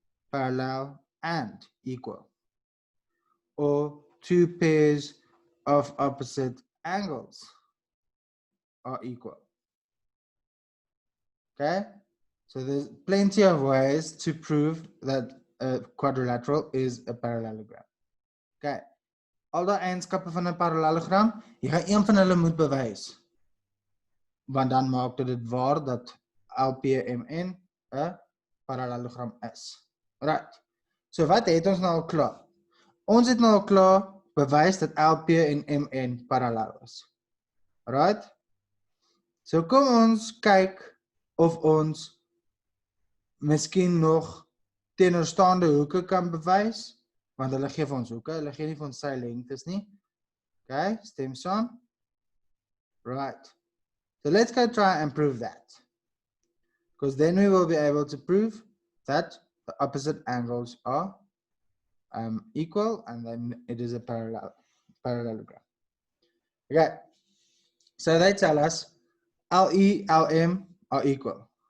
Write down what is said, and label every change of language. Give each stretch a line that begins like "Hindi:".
English: parallel and equal, or two pairs of opposite angles are equal. Okay, So there's plenty of ways to prove that a quadrilateral is a parallelogram. Okay.
Afrikaans: Al die eienskappe van 'n parallelogram, jy gaan een van hulle moet bewys. Want dan maak dit waar dat LPMN 'n parallelogram is. Right. So wat het ons nou al klaar? Ons het nou al klaar bewys dat LP en MN parallel is. Right? So kom ons kyk of ons miskien nog teenoorstaande hoeke kan bewys, want hulle gee vir ons hoeke, hulle gee nie vir ons sy lengtes nie. Okay, stem saam. Right.
English: So let's go try and prove that. Because then we will be able to prove that the opposite angles are equal, and then it is a parallelogram. Okay, so they tell us LE, LM are equal.